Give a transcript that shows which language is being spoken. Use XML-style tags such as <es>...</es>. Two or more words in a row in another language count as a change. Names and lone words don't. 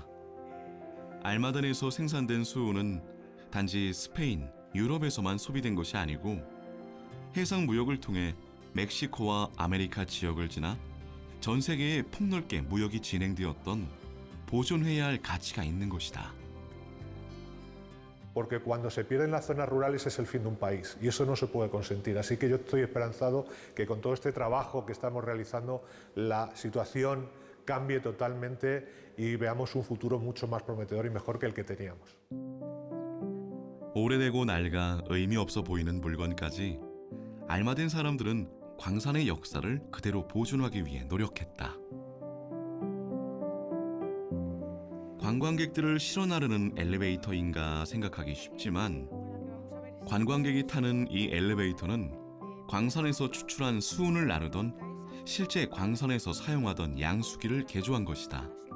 <ko>알마덴에서 생산된 수은은 단지 스페인, 유럽에서만 소비된 것이 아니고 해상 무역을 통해 멕시코와 아메리카 지역을 지나 전 세계에 폭넓게 무역이 진행되었던 보존해야 할 가치가 있는 것이다.</ko> <es>Porque cuando se pierden las zonas rurales es el fin de un país y eso no se puede consentir. Así que yo estoy esperanzado que con todo este trabajo que estamos realizando la situación cambie totalmente y veamos un futuro mucho más prometedor y mejor que el que teníamos.</es> <ko>오래되고 낡아 의미 없어 보이는 물건까지 알마덴 사람들은 광산의 역사를 그대로 보존하기 위해 노력했다. 관광객들을 실어 나르는 엘리베이터인가 생각하기 쉽지만 관광객이 타는 이 엘리베이터는 광산에서 추출한 수은을 나르던 실제 광산에서 사용하던 양수기를 개조한 것이다.</ko>